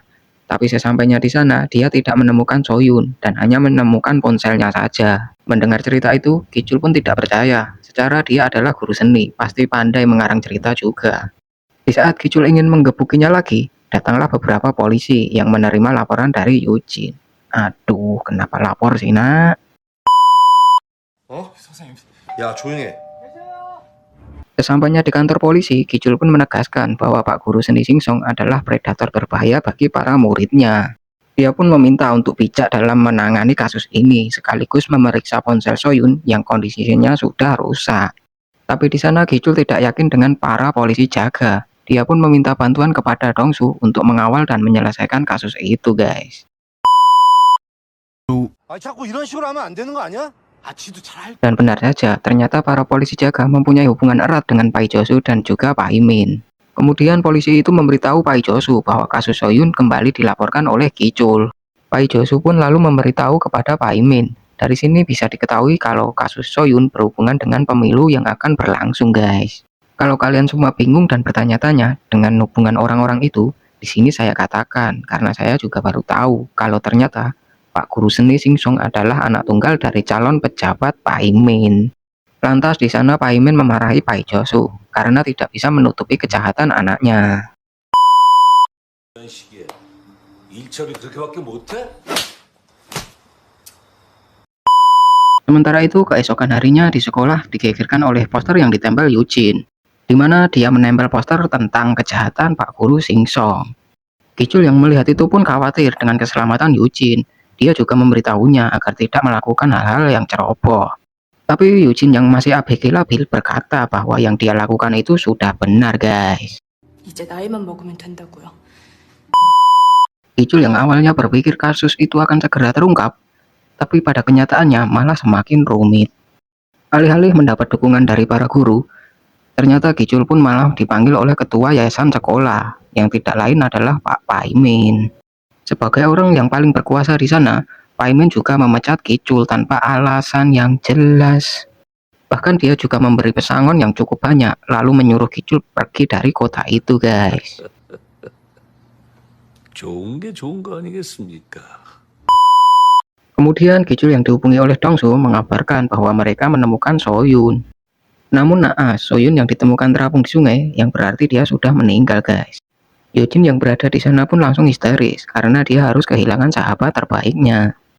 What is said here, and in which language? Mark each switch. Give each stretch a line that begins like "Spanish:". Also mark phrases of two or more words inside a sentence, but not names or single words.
Indonesian: Tapi sesampainya di sana, dia tidak menemukan Soyun dan hanya menemukan ponselnya saja. Mendengar cerita itu, Kicul pun tidak percaya. Secara dia adalah guru seni, pasti pandai mengarang cerita juga. Di saat Kicul ingin menggebukinya lagi, datanglah beberapa polisi yang menerima laporan dari Eugene. Aduh, kenapa lapor sih, nak?
Korean: 어? 야, 조용해.
Indonesian: Sesampainya di kantor polisi, Kicul pun menegaskan bahwa Pak Guru Seni Singsong adalah predator berbahaya bagi para muridnya. Dia pun meminta untuk bijak dalam menangani kasus ini, sekaligus memeriksa ponsel Soyun yang kondisinya sudah rusak. Tapi di sana Kicul tidak yakin dengan para polisi jaga. Dia pun meminta bantuan kepada Dongsu untuk mengawal dan menyelesaikan kasus itu, guys.
Korean: 아, 자꾸 이런 식으로 하면 안 되는 거 아니야? 아, 지도 잘
Indonesian: Dan benar saja, ternyata para polisi jaga mempunyai hubungan erat dengan Pai Josu dan juga Pai Min. Kemudian polisi itu memberitahu Pai Josu bahwa kasus Soyun kembali dilaporkan oleh Kicul. Pai Josu pun lalu memberitahu kepada Pai Min. Dari sini bisa diketahui kalau kasus Soyun berhubungan dengan pemilu yang akan berlangsung, guys. Kalau kalian semua bingung dan bertanya-tanya dengan hubungan orang-orang itu, di sini saya katakan karena saya juga baru tahu kalau ternyata Pak Guru Seni Singsong adalah anak tunggal dari calon pejabat Pai Min. Lantas di sana Pai Min memarahi Pai Josu karena tidak bisa menutupi kejahatan anaknya.
Korean: 이런 시기에 일 처리 그렇게밖에 못해?
Indonesian: Sementara itu keesokan harinya di sekolah digegerkan oleh poster yang ditempel Eugene, di mana dia menempel poster tentang kejahatan Pak Guru Singsong. Kicul yang melihat itu pun khawatir dengan keselamatan Eugene. Dia juga memberitahunya agar tidak melakukan hal-hal yang ceroboh. Tapi Eugene yang masih ABG labil berkata bahwa yang dia lakukan itu sudah benar, guys.
Korean: 이제 나이만 먹으면 된다고요.
Indonesian: Kicul yang awalnya berpikir kasus itu akan segera terungkap, tapi pada kenyataannya malah semakin rumit. Alih-alih mendapat dukungan dari para guru, ternyata Kicul pun malah dipanggil oleh ketua yayasan sekolah, yang tidak lain adalah Pak Pai Min. Sebagai orang yang paling berkuasa di sana, Pai Min juga memecat Kicul tanpa alasan yang jelas. Bahkan dia juga memberi pesangon yang cukup banyak, lalu menyuruh Kicul pergi dari kota itu, guys.
Korean: 좋은 게 좋은 거 아니겠습니까?
Indonesian: Kemudian Kicul yang dihubungi oleh Dongsu mengabarkan bahwa mereka menemukan Soyun. Namun naas, Soyun yang ditemukan terapung di sungai, yang berarti dia sudah meninggal, guys. Eugene yang berada di sana pun langsung histeris karena dia harus kehilangan sahabat terbaiknya.